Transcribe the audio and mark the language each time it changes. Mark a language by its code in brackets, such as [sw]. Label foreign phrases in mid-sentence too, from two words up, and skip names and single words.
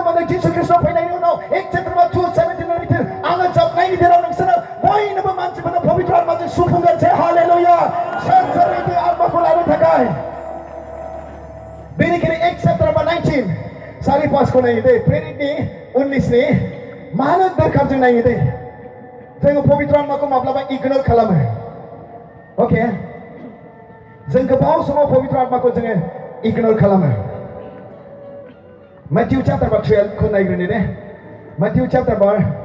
[brx] मोनदों जिसु ख्रीष्ट फैनायनि उनाव [en] Acts chapter 2, 17 and 18 [brx] आङो जोबनायनि दिनाव नोंसोरनो बयनोबो मानसिफोरनो पबित्र आत्माजों सुफुंगोन से हालेलुया सोर बे आत्माखौ लानो थाखाय बेनिखायनो [en] Acts chapter 19 [brx] सारि पासखौ नायो दे प्रेरितनि 19 नि मानो दरखार जों नायो दे जोङो पबित्र आत्माखौ माब्लाबा इगनर खालामो अके जों गोबाव समाव पबित्र आत्माखौ जोङो इगनर खालामो [en] Matthew chapter 12 [brx] खौ नायग्रोनि दे [en] Matthew chapter 12